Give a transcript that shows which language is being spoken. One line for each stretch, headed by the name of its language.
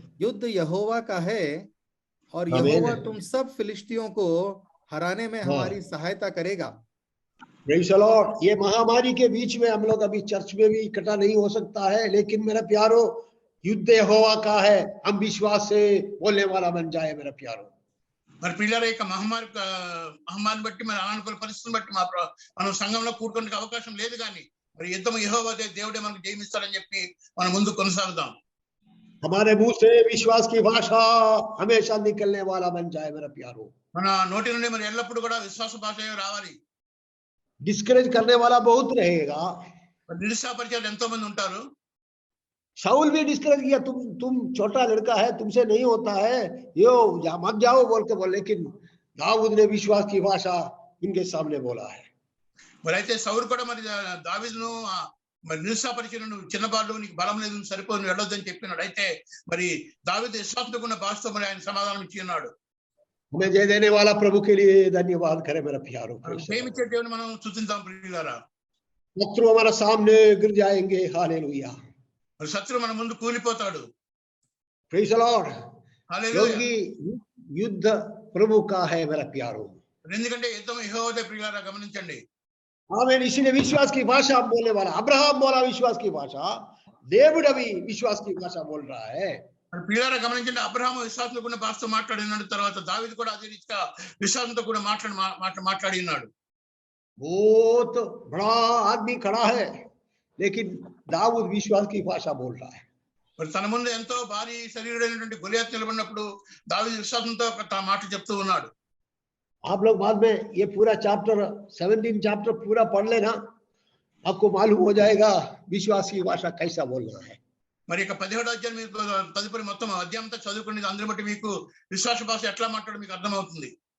Hindi: युद्ध यहोवा का है और यहोवा तुम सब फिलिस्तियों को हराने में हमारी सहायता करेगा।
English: Praise the lord.
Hindi: ये महामारी के बीच में हम लोग अभी चर्च में भी इकट्ठा नहीं हो सकता है, लेकिन मेरा प्यारो युद्ध यहोवा का है, हम विश्वास से बोलने वाला बन जाए मेरा प्यारो।
Telugu: మరి పిల్లల యొక్క మహమ్మారిని బట్టి మరి అనానుకూల పరిస్థితులను బట్టి మనం సంఘంలో కూడుకోవడానికి అవకాశం లేదు, కానీ మరి యుద్ధం యెహోవాదే, దేవుడే మనకు జయమిస్తాడని చెప్పి మనం ముందు కొనసాగుదాం.
Hindi: हमारे मुंह से विश्वास की भाषा हमेशा निकलने वाला बन जाए मेरा प्यारो।
Telugu: మన నోటి నుండి మరి ఎల్లప్పుడూ కూడా విశ్వాస భాష రావాలి.
Hindi: डिस्करेज करने वाला बहुत रहेगा,
Telugu: నిరుత్సాహపరిచే ఎంతో మంది ఉంటారు.
Hindi: शाऊल भी डिस्करेज किया, तुम छोटा लड़का है, तुमसे नहीं होता है, यो मत जाओ बोल के बोले, लेकिन दाऊद ने विश्वास की भाषा इनके सामने बोला है।
Telugu: మరి అయితే సౌలు కూడా మరి దావీదును మరి నిరుత్సాహపరిచిన, నువ్వు చిన్నబాడు, నీకు బలం లేదు, నువ్వు సరిపోదు, నువ్వు వెళ్ళొద్దని చెప్పినాడు. అయితే మరి దావీదు విశ్వాసంతో ఉన్న భాషతో మరి ఆయన సమాధానం ఇచ్చి ఉన్నాడు.
Hindi: हमें जय देने वाला प्रभु के लिए धन्यवाद करें मेरा प्यारो।
Telugu: ప్రేమించే దేవుని మనం స్తుతిద్దాం ప్రియులారా.
Hindi: शत्रु हमारा सामने गिर जाएंगे, हालेलुया।
Telugu: మరి శత్రువు మన ముందు కూలిపోతాడు.
English: Praise the Lord.
Telugu: హల్లెలూయా।
Hindi: क्योंकि युद्ध प्रभु का है मेरा प्यारो।
Telugu: ఎందుకంటే యుద్ధం యెహోవాదే ప్రియులారా గమనించండి।
Hindi: आमीन। इसीलिए विश्वास की भाषा आप बोलने वाला, अब्राहम बोला विश्वास की भाषा, डेविड अभी विश्वास की भाषा बोल रहा है।
Telugu: మరి ప్రియులారా గమనించండి, అబ్రహాము విశ్వాసంతో కూడా భాషతో మాట్లాడినాడు, తర్వాత దావీదు కూడా అదే రీతిగా విశ్వాసంతో కూడా మాట్లాడి ఉన్నాడు।
Hindi: बहुत बड़ा आदमी खड़ा है, लेकिन दाऊद विश्वास की भाषा बोल रहा है।
Telugu: మరి తన ముందు ఎంతో భారీ శరీరుడైనటువంటి గొలియాతు నిలబడినప్పుడు దావీదు విశ్వాసంతో తన మాట చెప్తూ ఉన్నాడు।
Hindi: आप लोग बाद में ये पूरा चैप्टर 17 चैप्टर पूरा पढ़ लेना, आपको मालूम हो जाएगा विश्वास की भाषा कैसा बोलना है।
Telugu: మరి ఇక 17వ అధ్యాయం మీకు తదుపరి మొత్తం అధ్యాయం అంతా చదువుకుని అందరి బట్టి మీకు విశ్వాస భాష ఎట్లా మాట్లాడో మీకు అర్థమవుతుంది।